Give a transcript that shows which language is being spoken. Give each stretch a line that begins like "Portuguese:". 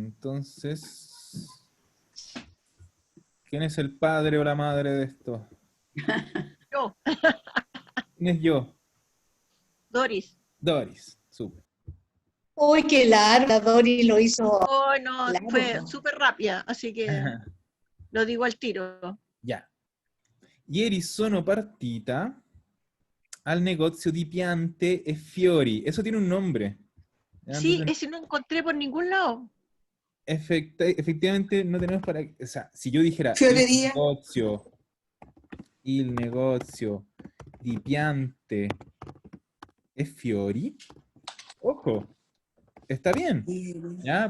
Spanish: Entonces, ¿quién es el padre o la madre de esto? Yo, ¿Quién es yo? Doris. Doris. Súper. Uy, qué largo, la Dori lo hizo Oh, no, largo. fue súper rápida, así que lo digo al tiro. Ya.
Italian: Ieri sono partita al negozio di piante e fiori.
Spanish: Eso tiene un nombre. ¿Ya? Sí, Entonces, ese no encontré por ningún lado. efectivamente no tenemos para... O sea, si yo dijera Fiorería.
Italian: il negozio di piante e fiori,
Spanish: ojo, está bien, ¿ya?